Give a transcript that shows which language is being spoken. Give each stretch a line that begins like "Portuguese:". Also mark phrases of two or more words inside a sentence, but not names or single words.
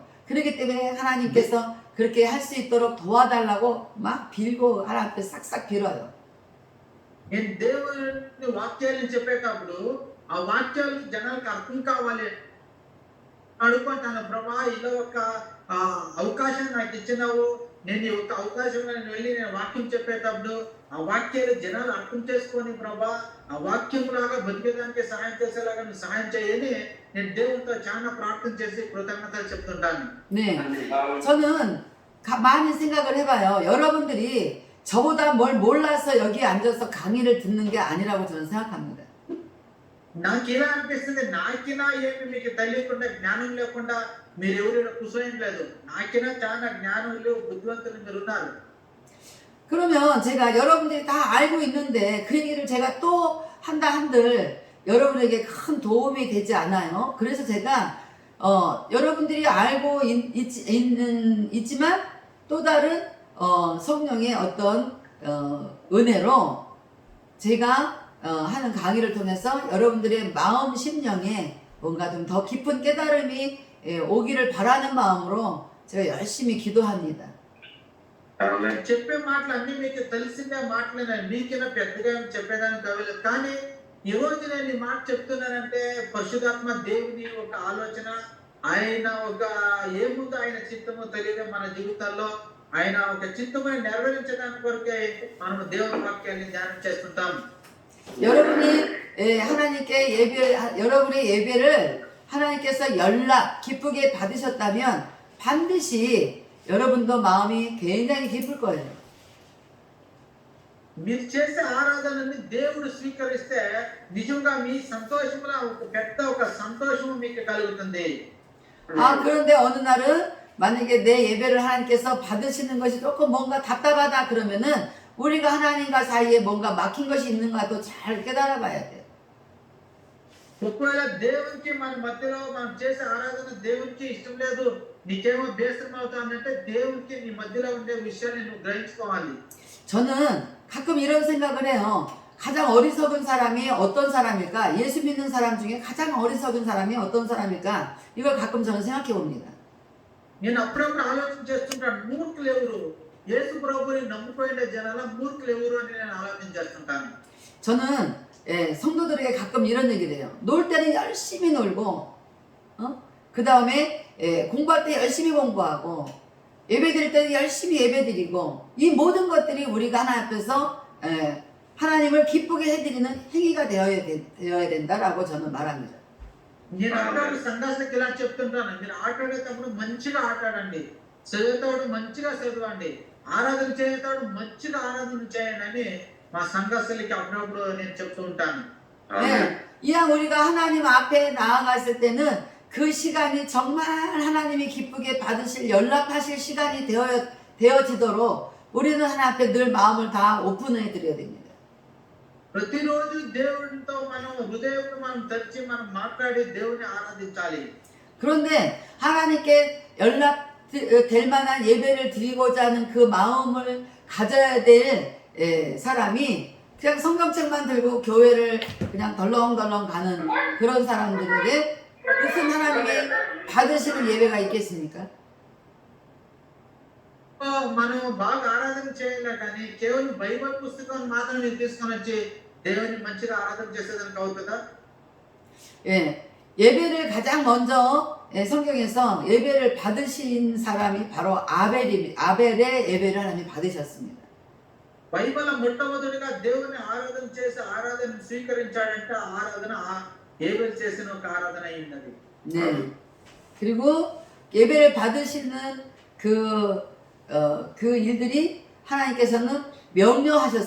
Korean: 그렇기 때문에 하나님께서 그렇게 할 수 있도록 도와달라고 막 빌고 하나님 앞에 싹싹 빌어요.
Telugu: నేను దేవుని వాక్యాలను చెప్పేటప్పుడు ఆ వాక్యాలు జనాలకు అర్థం కావాలి అడుగుతాను. ప్రభా ఇలా ఒక అవకాశం నాకు ఇచ్చినావు, నేను ఈ ఒక అవకాశంలో నేను వెళ్ళి నేను వాక్యం చెప్పేటప్పుడు ఆ వాక్యాలు జనాలు అర్థం చేసుకొని ప్రభా ఆ వాక్యం లాగా బతికేదానికి సహాయం చేసేలాగా నువ్వు సహాయం చేయని నేను దేవునితో చాలా ప్రార్థన చేసి కృతజ్ఞతలు చెప్తుంటాను.
Korean: 네, 저는 많이 생각을 해봐요. 여러분들이 저보다 뭘 몰라서 여기 앉아서 강의를 듣는 게 아니라고 저는 생각합니다.
Telugu: నాకు ఇలా అనిపిస్తుంది, నాకినా ఏమి మీకు తెలియకుండా జ్ఞానం లేకుండా మీరు ఎవరు కూర్చోయం లేదు. నాకినా చాలా జ్ఞానులు బుద్ధివంతులు మీరు ఉన్నారు.
Korean: 그러면 제가 여러분들이 다 알고 있는데 그 얘기를 제가 또 한다 한들 여러분에게 큰 도움이 되지 않아요. 그래서 제가 여러분들이 알고 있지만 또 다른 성령의 어떤 은혜로 제가 하는 강의를 통해서 여러분들의 마음 심령에 뭔가 좀 더 깊은 깨달음이 오기를 바라는 마음으로 제가 열심히 기도합니다.
Telugu: చెప్పే మాటలు అన్ని మీకు తెలిసిందే మాటలేనా, మీకైనా పెద్దగా చెప్పేదానికి కావాలి. కానీ ఈ రోజు నేను ఈ మాట చెప్తున్నానంటే పరిశుద్ధాత్మ దేవుని ఒక ఆలోచన, ఆయన ఒక ఏముందో ఆయన చిత్తము తెలియదు మన జీవితాల్లో, ఆయన ఒక చిత్తమని నెరవేర్చడానికి కొరకే మనం దేవుని వాక్యాన్ని ధ్యానం చేస్తుంటాం.
Korean: 여러분이 하나님께 여러분의 예배를 하나님께서 기쁘게 받으셨다면 반드시 여러분도 마음이 굉장히 기쁠 거예요.
Telugu: మీరు చేసే ఆరాధనని దేవుడు స్వీకరిస్తే నిజంగా మీ సంతోషంలో ఒక పెద్ద ఒక సంతోషం మీకు కలుగుతుంది.
Korean: 그런데 어느 날은 만약에 내 예배를 하나님께서 받으시는 것이 조금 뭔가 답답하다 그러면은 우리가 하나님과 사이에 뭔가 막힌 것이 있는가도 잘 깨달아 봐야 돼요.
Telugu: ఒకవేళ దేవునికి మన మధ్యలో మనం చేసే ఆరాధన దేవునికి ఇష్టం లేదు, నీకేమో బేసరం అవుతానంటే దేవునికి నీ మధ్యలో ఉండే విషయాన్ని నువ్వు గ్రహించుకోవాలి.
Korean: 저는 가끔 이런 생각을 해요. 가장 어리석은 사람이 어떤 사람일까? 예수 믿는 사람 중에 가장 어리석은 사람이 어떤 사람일까? 이걸 가끔 저는 생각해 봅니다.
Telugu: నేను అప్పుడప్పుడు ఆలోచన చేస్తుంటాను, మూర్ఖులు ఎవరు, యేసు ప్రభువుని నమ్ముకునే జనాల మూర్ఖులు ఎవరు అని నేను ఆలోచన చేస్తుంటాను.
Korean: 저는 성도들에게 가끔 이런 얘기를 해요. 놀 때는 열심히 놀고, 그 다음에 공부할 때 열심히 공부하고, 예배 드릴 때는 열심히 예배 드리고, 이 모든 것들이 우리가 하나님 앞에서 하나님을 기쁘게 해드리는 행위가 되어야 된다라고 저는 말합니다.
Telugu: నేను అప్పుడప్పుడు సంఘానికి ఇలా చెప్తుంటాను, మీరు ఆటలాడేటప్పుడు మంచిగా ఆటాడండి, చదివేటప్పుడు మంచిగా చదవండి, ఆరాధన చేసేటప్పుడు మంచిగా ఆరాధన చేయండి అని మా సంఘస్థులకి అప్పుడప్పుడు నేను చెప్తూ ఉంటాను.
Korean: 이왕 우리가 하나님 앞에 나아갔을 때는 그 시간이 정말 하나님이 기쁘게 받으실 연락하실 시간이 되어지도록 우리는 하나님 앞에 늘 마음을 다 오픈해 드려야 됩니다.
Telugu: ప్రతిరోజు దేవునితో మనం హృదయంలో మనం తెరిచి మనం మాట్లాడి దేవుని ఆరాధించాలి.
Korean: 그런데 하나님께 연락될 만한 예배를 드리고자 하는 그 마음을 가져야 될 사람이 그냥 성경책만 들고 교회를 그냥 덜렁덜렁 가는 그런 사람들에게 무슨 하나님이 받으시는 예배가 있겠습니까?
Telugu: మనం బాగా ఆరాధన చేయాలి, కానీ కేవలం బైబిల్ పుస్తకం మాత్రమే తీసుకొని వచ్చి దేవుని మంచిగా ఆరాధన చేసేదానికి అవుతుందా?
Korean: 예배를 가장 먼저 성경에서 예배를 받으신 사람이 바로 아벨의 예배를 하나님이 받으셨습니다.
Telugu: బైబిల్ మొట్టమొదటిగా దేవుని ఆరాధన చేసి ఆరాధన స్వీకరించాడంటే ఆరాధన ఏబెల్ చేసిన ఒక ఆరాధన అయింది.
Korean: 네. 그리고 예배를 받으시는 그 일들이 하나님께서는 명령하셨어요.